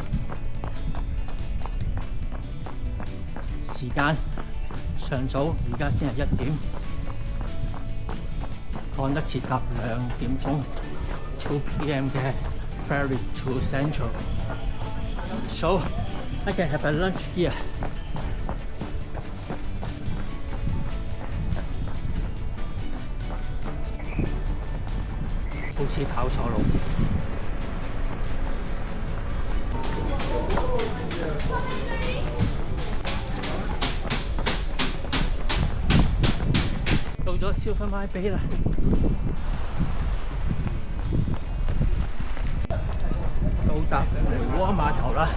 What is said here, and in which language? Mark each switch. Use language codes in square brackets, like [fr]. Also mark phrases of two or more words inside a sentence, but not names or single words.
[yue] 時間尚早，而家先係1點，趕得切搭2點鐘2 p.m. [en] 嘅 ferry to Central。So I can have a lunch here。 [yue] 好似跑錯路。到咗Silver Mine Bay啦，到達梅窩碼頭啦。